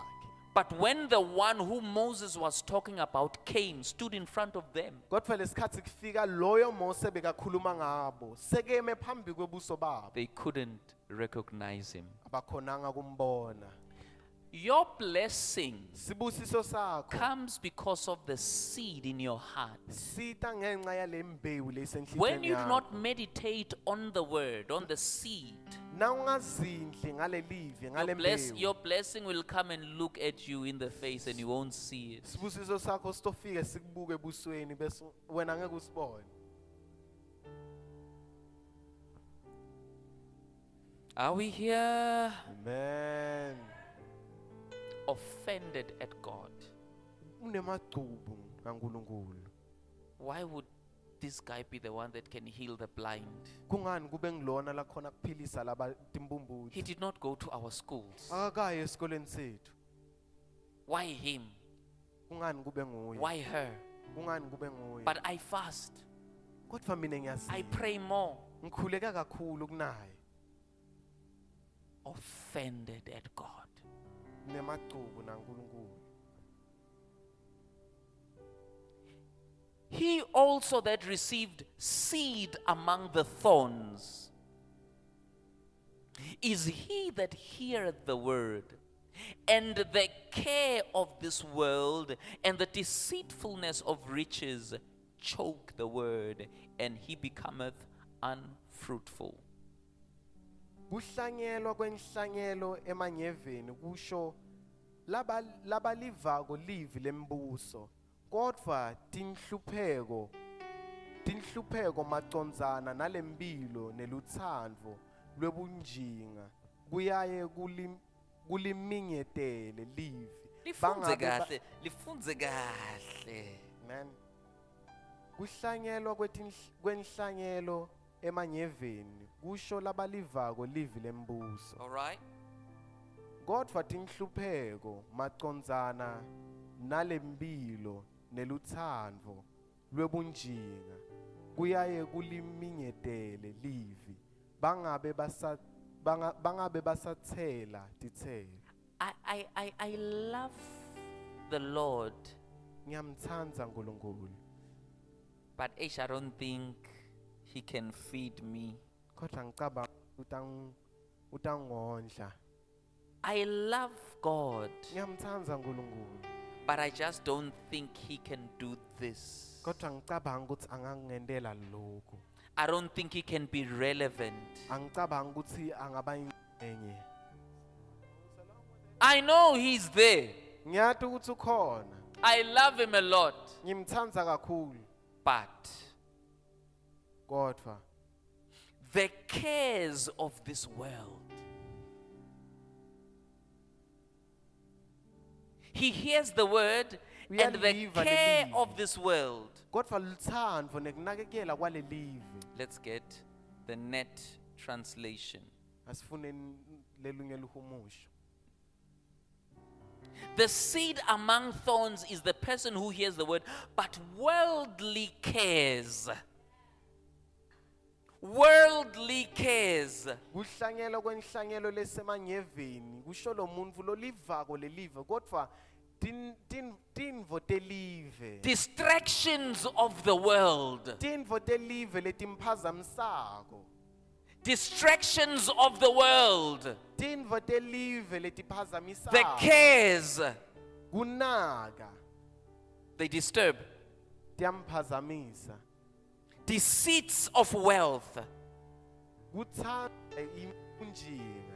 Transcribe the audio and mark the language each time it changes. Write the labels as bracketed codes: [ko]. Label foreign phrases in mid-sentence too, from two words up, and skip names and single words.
[en] But when the one whom Moses was talking about came, stood in front of them, [ss] Kodwa lesikhathi kufika loyo Mose bekakhuluma ngabo, sekeme phambi kwebuso babo. [en] they couldn't recognize him. [ss] Abakhonanga kumbona. [en] Your blessing [ss] Sibusiso sakho [en] comes because of the seed in your heart. [ss] sita ngenxa yale mbewu [en] When [ss] lesenhlizweni [en] you do [ss] yakho. [en] not meditate on the word, on the seed, [ss] Na ungazindli ngale live ngale [en] your [ss] mbewu. [en] blessing will come and look at you in the face and you won't see it. [ss] Sibusiso sakho sitofike sikubuke ebusweni bese wena ngeke usibone. [en] Are we here Amen. offended at God? [ss] Unemagcubu kaNkulunkulu. [en] Why would this guy be the one that can heal the blind? [ss] Kungani kube ngilona la khona kuphilisa laba [en] He [ss] timbumbudzi. [en] did not go to our schools. [ss] Akakaye esikoleni sethu. [en] Why him? [ss] Kungani kube nguye? [en] Why her? [ss] Kungani kube nguye? [en] But I fast. [ss] Kodwa mina [en] I [ss] ngiyasiza. [en] pray more. [ss] Ngikhuleka kakhulu kunaye. [en] Offended at God. [ss] Nemagcubu naNkulunkulu. [en] He also that received seed among the thorns is he that heareth the word, and the care of this world and the deceitfulness of riches choke the word, and he becometh unfruitful. [ss] Kuhlanyelwa kwenhlanyelo emanyeveni kusho labalivako livi lembuso. Kodwa tinhlupheko macondzana nalempilo nelutsandvo lwebunjinga kuyaye kulimingetele livi. Lifundze kahle. Amen. Kuhlanyelwa kwenhlanyelo emanyeveni kusho labalivako livi lembuso. [en] All right? [ss] Kodwa tinhlupheko macondzana nalempilo nelutsandvo lwebunjinga kuyaye kulimingetele livi bangabe basatsela titselo. [en] I love the Lord, [ss] Ngiyamtsandza uNkulunkulu, [en] but I don't think he can feed me. [ss] kodwa ngicabanga utangondla. [en] I love God, [ss] Ngiyamtsandza uNkulunkulu, [en] but I just don't think he can do this. [ss] kodwa ngicabanga ukuthi angangendela lokho. [en] I don't think he can be relevant. [ss] Angicabanga ukuthi angaba ingcenye. [en] I know he's there. [ss] Ngiyathi ukuthi ukhona. [en] I love him a lot, [ss] Ngimtsandza kakhulu, [en] but [ss] kodwa [en] the cares of this world. He hears the word, and the [ss] Uyaliva [en] care [ss] lelivi. [en] of this world. [ss] kodwa lutsandvo nekunakekela kwale live. [en] Let's get the net translation. [ss] Asifune lelunye luhumusho. [en] The seed among thorns is the person who hears the word, but worldly cares. Worldly cares. [ss] Kuhlanyelwa kwenhlanyelo lesemanyeveni kusho lo muntfu lolivako lelive kodwa tintfo telive. [en] Distractions of the world. [ss] Tintfo telive letimphazamisako. [en] Distractions of the world. [ss] Tintfo telive [en] The [ss] letiphazamisako. [en] cares. [ss] Kunaka [en] They disturb. [ss] tiyamphazamisa. [en] Deceits of wealth. [ss] Kutsanda imbunjinga.